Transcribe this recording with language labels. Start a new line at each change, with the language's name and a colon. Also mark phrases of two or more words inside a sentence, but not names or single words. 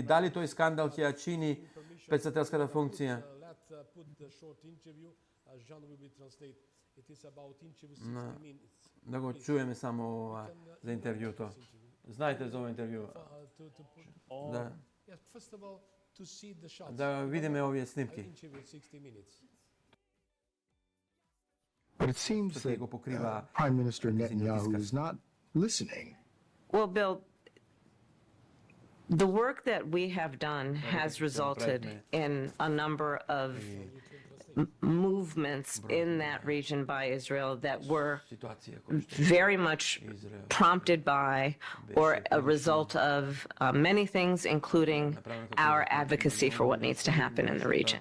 Macedonian: Дали тој скандал ќе ја чини председателската функција? Да го чуеме само за интервјуто. Знаете за ова интервју? Да. Да видиме овие снимки.
English: But it seems that Prime Minister Netanyahu is not listening. Well, Bill, the work that we have done has resulted in a number of movements in that region by Israel that were very much prompted by or a result of many things, including our advocacy for what needs to happen in the region.